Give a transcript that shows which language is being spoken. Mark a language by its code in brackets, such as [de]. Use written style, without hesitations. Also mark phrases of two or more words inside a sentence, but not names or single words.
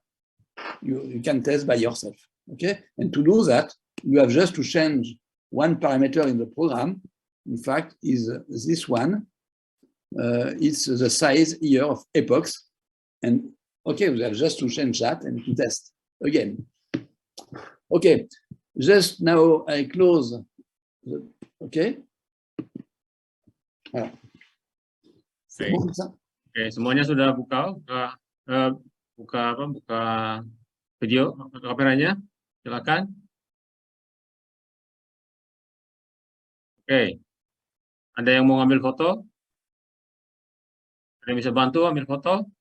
[en] You can test by yourself, okay? And to do that, you have just to change one parameter in the program. In fact, is this one. It's the size here of epochs. And okay, we have just to change that and to test again. Okay, just now I close. [fr] Okay. Voilà. C'est bon comme ça? [id] Oke, semuanya sudah buka video kameranya, silakan. Oke, ada yang mau ngambil foto? Ada yang bisa bantu ambil foto?